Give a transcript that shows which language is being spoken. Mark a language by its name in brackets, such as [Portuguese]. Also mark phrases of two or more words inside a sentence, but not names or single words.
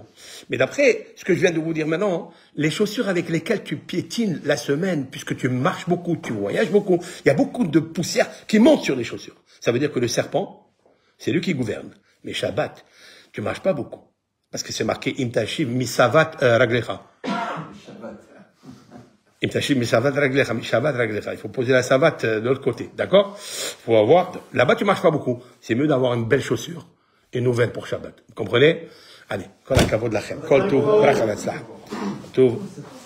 [French] Mais d'après ce que je viens de vous dire maintenant, les chaussures avec lesquelles tu piétines la semaine, puisque tu marches beaucoup, tu voyages beaucoup, il y a beaucoup de poussière qui monte sur les chaussures. Ça veut dire que le serpent, c'est lui qui gouverne. Mais Shabbat, tu marches pas beaucoup. Parce que c'est marqué [Hebrew] אם תשיב משבת רגלך. אם תשיב משבת רגלך משבת רגלך. [French] Il faut poser la savate de l'autre côté, d'accord? Faut avoir, là-bas tu marches pas beaucoup. C'est mieux d'avoir une belle chaussure, une nouvelle pour Shabbat. Vous comprenez? Allez, [Hebrew] כל הכבוד לכם. כל טוב ברכה והצלחה. [French] Tov.